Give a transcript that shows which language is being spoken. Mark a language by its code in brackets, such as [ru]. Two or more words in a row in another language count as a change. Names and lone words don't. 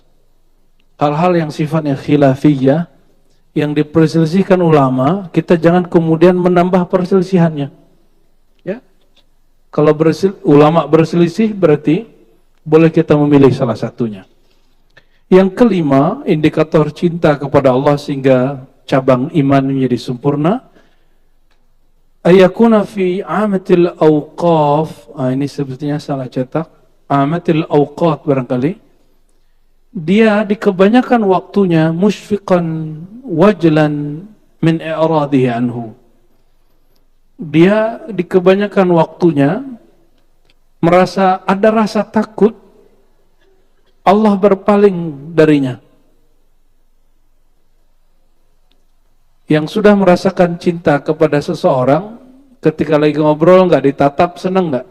[id] Hal-hal yang sifatnya khilafiyah, yang diperselisihkan ulama, kita jangan kemudian menambah perselisihannya. Ya. Kalau ulama berselisih, berarti boleh kita memilih salah satunya. Yang kelima, indikator cinta kepada Allah sehingga cabang iman menjadi sempurna, [ar] أن يكون في عامة الأوقات. [id] Ini sebetulnya salah cetak. [ar] عامة الأوقات [id] barangkali. Dia di kebanyakan waktunya [ar] مشفقا وجلا من إعراضه عنه. [id] Dia di kebanyakan waktunya merasa ada rasa takut Allah berpaling darinya. Yang sudah merasakan cinta kepada seseorang, ketika lagi ngobrol nggak ditatap, seneng nggak?